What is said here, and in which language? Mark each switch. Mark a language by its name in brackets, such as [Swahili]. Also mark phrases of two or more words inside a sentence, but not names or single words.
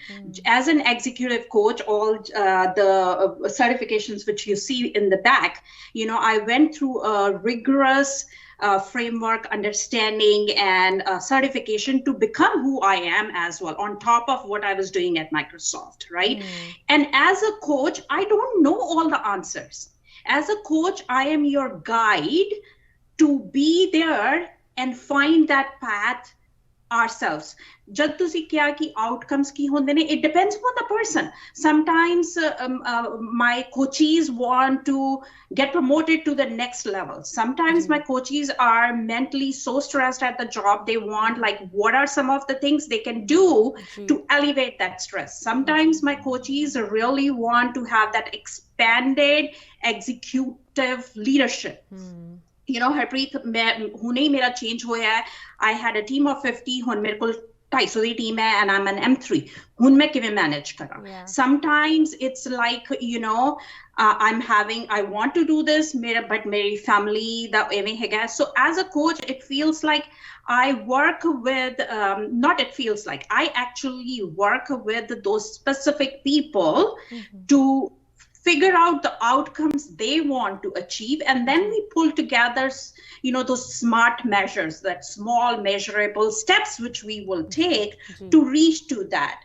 [English] As an executive coach, all the certifications which you see in the back, I went through a rigorous framework, understanding, and certification to become who I am as well, on top of what I was doing at Microsoft, right? And as a coach, I don't know all the answers. As a coach, I am your guide to be there and find that path ourselves. [Punjabi] ਜਬ ਤੁਸੀ ਕਿਆ ਕਿ outcomes ਕੀ ਹੁੰਦੇ ਨੇ, [English] it depends upon the person. Sometimes my coaches want to get promoted to the next level. Sometimes my coaches are mentally so stressed at the job, they want like what are some of the things they can do to elevate that stress. Sometimes my coaches really want to have that expanded executive leadership. You know, Harpreet, [Punjabi] ਹੁਣੇ ਹੀ ਮੇਰਾ change ਹੋਇਆ ਹੈ. [English] I had a team of 50, [Punjabi] ਹੁਣ ਮੇਰੇ ਕੋ 250 ਦੀ team ਹੈ, [English] and I'm an M3. [Punjabi] ਹੁਣ ਮੈਂ ਕਿਵੇਂ manage ਕਰਾਂ. [English] Sometimes it's like, you know, I want to do this, but [Punjabi] ਮੇਰੀ family ਦਾ ਏਵੇਂ ਹੈਗਾ. [English] So as a coach, it feels like I work with, I actually work with those specific people to figure out the outcomes they want to achieve, and then we pull together, you know, those smart measures, that small measurable steps which we will take to reach to that.